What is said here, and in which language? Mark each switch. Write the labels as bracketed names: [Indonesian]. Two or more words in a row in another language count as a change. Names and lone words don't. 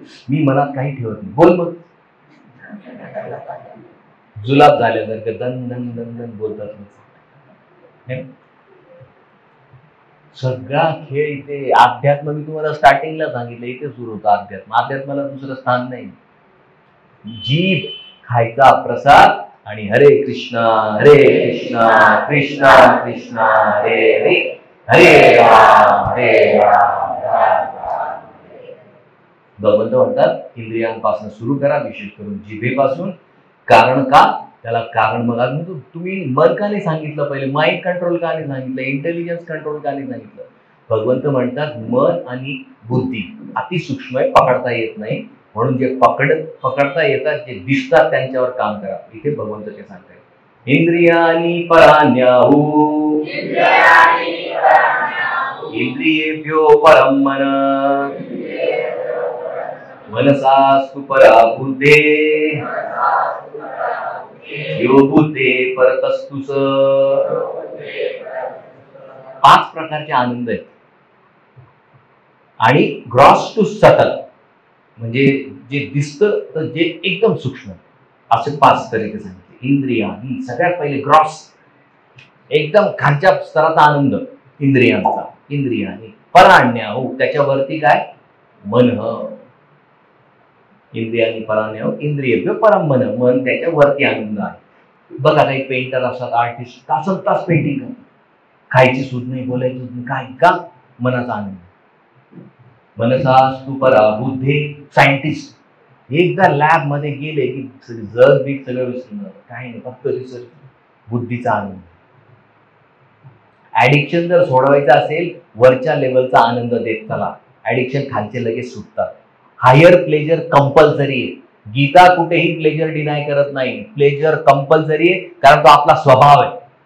[Marathi] मी मनात काही ठेवत नाही, बोल मग. जुलाब झाल्यासारखं दन दन दन दन बोलतात. सगळा खेळ इथे. अध्यात्म मी तुम्हाला स्टार्टिंगला सांगितलं, इथे सुरू होतं अध्यात्म. अध्यात्माला दुसरं स्थान नाही. जीभ, खायचा प्रसाद, आणि [Sanskrit] हरे कृष्णा कृष्णा कृष्णा हरे हरे, हरे राम राम. [Marathi] भगवंत म्हणतात इंद्रियांपासून सुरू करा, विशेष करून जिभेपासून. कारण का, त्याला कारण बघा. तुम्ही मन का नाही सांगितलं पहिले, [English] mind control [Marathi] का नाही सांगितलं, [English] intelligence control [Marathi] का नाही सांगितलं. भगवंत म्हणतात मन आणि बुद्धी अति सूक्ष्म आहे, पकडता येत नाही, म्हणून जे पकडता येतात, जे दिसतात त्यांच्यावर काम करा. इथे भगवंत ते सांगतायत, [Sanskrit] इंद्रियानी पराण्याहू इंद्रियेभ्यो परम मन मनसास्तु परा बुद्धे यो बुद्धे परतस्तुस. [Marathi] 5 प्रकारचे आनंद आहेत. आणि [English] gross to subtle [Marathi] म्हणजे जे दिसतं तर जे एकदम सूक्ष्म, असे 5 तरीके सांगितले. इंद्रिया ही सगळ्यात पहिले ग्रॉस, एकदम खालच्या स्तराचा आनंद इंद्रियांचा. [Sanskrit] इंद्रियानी पराण्या हो, [Marathi] त्याच्यावरती काय मन. [Sanskrit] इंद्रियानी पराण्या हो इंद्रिय परम मन, [Marathi] मन त्याच्यावरती आनंद आहे. बघा काही पेंटर असतात, आर्टिस्ट, तासन तास पेंटिंग करतात, खायची सूद नाही, बोलायची सूद नाही, काय का मनाचा आनंद. [Sanskrit] मनसास्तु परा बुद्धे, [Marathi] सायंटिस्ट एकदा लॅब मध्ये गेले की जग बीग सगळं विसरून जातं, काही नाही, फक्त रिसर्च, बुद्धीचा आनंद. ऍडिक्शन जर सोडवायचं असेल, वरच्या लेवलचा आनंद देत चला, ऍडिक्शन खालचे लगेच सुटतात. [English] higher pleasure [Marathi] कंपल्सरी आहे. गीता कुठेही [English] pleasure deny [Marathi] करत नाही, [English] pleasure compulsory [Marathi] आहे, कारण तो आपला स्वभाव आहे.